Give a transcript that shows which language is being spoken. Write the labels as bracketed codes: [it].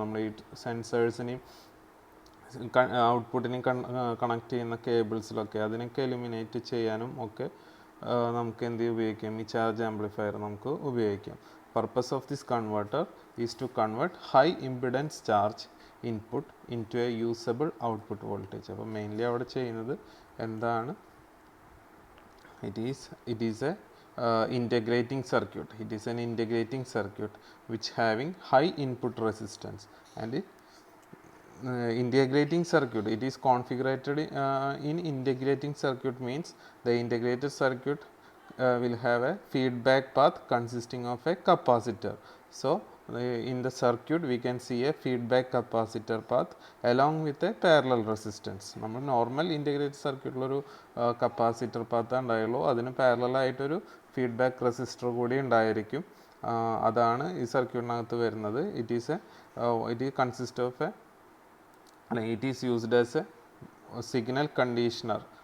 [ml] നമ്മൾ ഈ സെൻസേഴ്സിനെയും ഔട്ട്പുട്ടിനെയും കണക്ട് ചെയ്യുന്ന കേബിൾസിലൊക്കെ അതിനൊക്കെ എലിമിനേറ്റ് ചെയ്യാനും ഒക്കെ നമുക്ക് എന്ത് ഉപയോഗിക്കാം, ഈ ചാർജ് ആംപ്ലിഫയർ നമുക്ക് ഉപയോഗിക്കാം. [en] Purpose of this converter is to convert high impedance charge input into a usable output voltage. [ml] അപ്പോൾ മെയിൻലി അവിടെ ചെയ്യുന്നത് എന്താണ്, [en] it is a integrating circuit. It is an integrating circuit which having high input resistance, and integrating circuit, it is configured in integrating circuit means the integrated circuit will have a feedback path consisting of a capacitor. So in the circuit we can see a feedback capacitor path along with a parallel resistance. [ml] നമ്മൾ normal integrated സർക്യൂട്ടിലൊരു capacitor path ഉണ്ടായുള്ളൂ, അതിന് പാരലലായിട്ടൊരു feedback resistor കൂടി ഉണ്ടായിരിക്കും. അതാണ് ഈ സർക്യൂട്ടിനകത്ത് വരുന്നത്. [en] It consist of it is used as a signal conditioner.